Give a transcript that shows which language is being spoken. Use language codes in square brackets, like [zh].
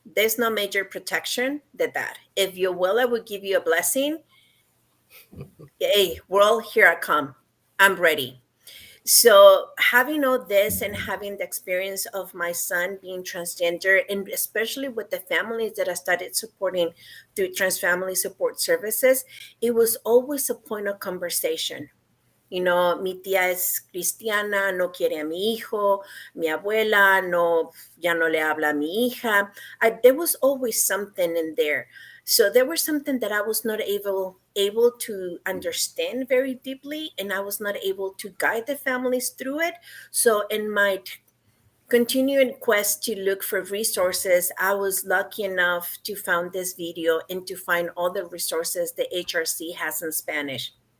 [en] There's no major protection than that. If your abuela would give you a blessing, hey, world, here I come. I'm ready. So having all this and having the experience of my son being transgender, and especially with the families that I started supporting through trans family support services, it was always a point of conversation. [es] Mi tía es cristiana, no quiere a mi hijo, mi abuela no, ya no le habla a mi hija. [en] There was always something in there. So there was something that I was not able to understand very deeply, and I was not able to guide the families through it. So in my continuing quest to look for resources, I was lucky enough to find this video and to find all the resources the HRC has in Spanish.